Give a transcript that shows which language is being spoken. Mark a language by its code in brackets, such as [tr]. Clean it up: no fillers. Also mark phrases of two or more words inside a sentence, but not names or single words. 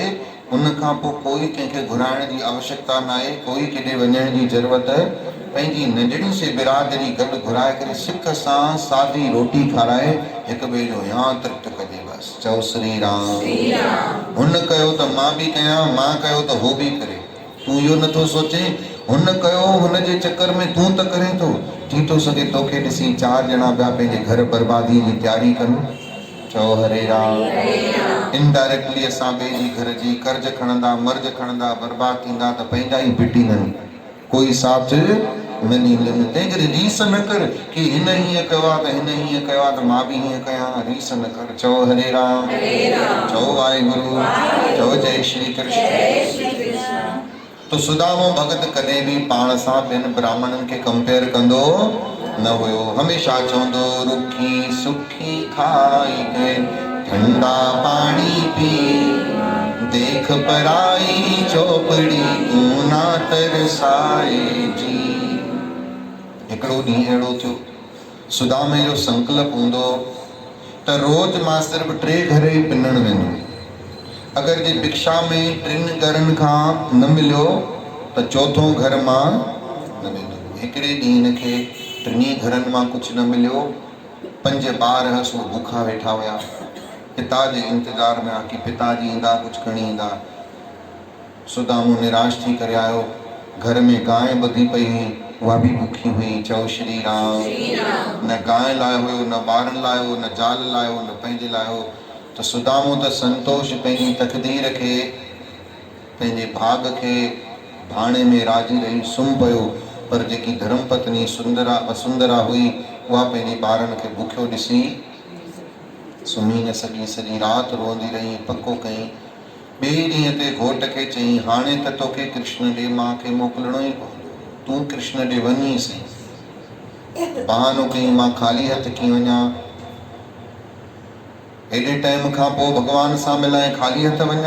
[sd] उन खां पोइ कोई कंहिंखे घुराइण जी आवश्यकता न आहे, कोई केॾे वञण जी ज़रूरत, पंहिंजी नंढड़ी से बिरादरी गॾु घुराए करे सिक सां सादी रोटी खाराए हिक ॿिए जो या तृप्त कजे। बसि चओ श्री राम। हुन कयो त मां बि कयां, मां कयो त हो बि करे। तूं इहो नथो सोचे हुन कयो, हुन जे चक्कर में तूं त करे थो, थी थो सघे तोखे ॾिसी 4 ॼणा ॿिया पंहिंजे घर बर्बादी जी तैयारी कनि। चओ हरे राम। इनडायरेक्टली असां ॿिए जी घर जी कर्ज खणंदा, मर्ज खणंदा, बर्बाद थींदा त पंहिंजा ई फिटींदनि, कोई साथ न ॾींदनि। तंहिं करे रीस न कर कि हिन हीअं कयो आहे त हिन हीअं कयो आहे त मां बि हीअं कयां, रीस न कर। चओ हरे राम। चओ वाहेगुरु। चओ जय श्री कृष्ण। तो सुदामो भगत कॾहिं बि पाण सां ॿियनि ब्राह्मणनि खे कंपेयर कंदो न हुयो। हमेशा चवंदो [hi] रुखी सुखी खाई के ठंडा पानी पी, देख पराई चौपड़ी तूं ना तरसाए जी। हिकिड़ो ॾींहुं अहिड़ो थियो, सुदामे जो संकल्प हूंदो त रोज़ मां सिर्फ़ 3 घर ई पिनण वेंदुमि। अगर जे भिक्षा में 3 घरनि खां न मिलियो त 4थों घर मां न वेंदुमि। हिकिड़े ॾींहुं हिनखे 3 घरनि मां कुझु न मिलियो। 5 ॿार सो बुखा वेठा हुया, पिता जे इंतज़ार में कि पिताजी ईंदा कुझु खणी ईंदा। सुदामो निराश थी करे आयो, घर में गांइ ॿधी पई हुई, उहा बि बुखी हुई। चओ श्री राम। न गांइ लाइ हुयो, न ॿारनि लाइ हो, न ज़ाल लाइ हो, न पंहिंजे लाइ हो। त सुदामो त संतोष पंहिंजी तकदीर खे, पंहिंजे भाग खे भाणे में राजी रही सुम्ही पियो। पर जेकी धर्म पत्नी वसुंधरा हुई, उहा पंहिंजे ॿारनि खे बुखियो ॾिसी सुम्ही न सघी, सॼी राति रोंदी रही, पको कयईं। ॿिए ॾींहं ते घोट खे चयईं हाणे त तोखे कृष्ण ॾे मां खे मोकिलणो ई पवंदो, तूं कृष्ण ॾे वञी सही। बहानो कयईं मां ख़ाली हथ कीअं वञा, एॾे टाइम खां पोइ भॻवान सां मिलाए ख़ाली हथ वञा।